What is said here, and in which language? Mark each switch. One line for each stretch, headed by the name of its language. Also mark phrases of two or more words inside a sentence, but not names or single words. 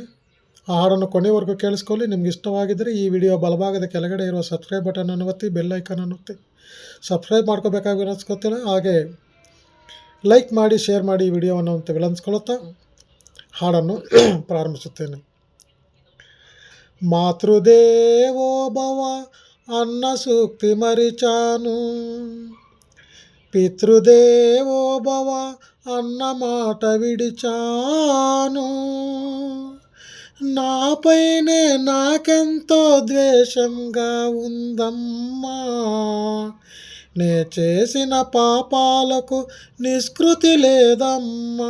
Kannada: ಆ ಹಾಡನ್ನು ಕೊನೆವರೆಗೂ ಕೇಳಿಸ್ಕೊಳ್ಳಿ. ನಿಮ್ಗೆ ಇಷ್ಟವಾಗಿದ್ದರೆ ಈ ವಿಡಿಯೋ ಬಲಭಾಗದ ಕೆಳಗಡೆ ಇರುವ
English: subscribe button
Kannada: ಒತ್ತಿ,
English: bell icon
Kannada: ಅನ್ನು ಒತ್ತಿ ಸಬ್ಸ್ಕ್ರೈಬ್ ಮಾಡ್ಕೋಬೇಕಾಗಿ ವಿನಂತಿಸ್ಕೊತೀನಿ. ಹಾಗೆ ಲೈಕ್ ಮಾಡಿ, ಶೇರ್ ಮಾಡಿ ಈ ವಿಡಿಯೋವನ್ನು ಅಂತ ವಿನಂತಿಸ್ಕೊಳ್ಳುತ್ತಾ ಹಾಡನ್ನು ಪ್ರಾರಂಭಿಸುತ್ತೇನೆ.
Telugu: మాతృదేవో భవ అన్న సూక్తి మరిచాను, పితృదేవో భవ అన్న మాట విడిచాను. నాపైనే నాకెంతో ద్వేషంగా ఉందమ్మా, నే చేసిన పాపాలకు నిష్కృతి లేదమ్మా.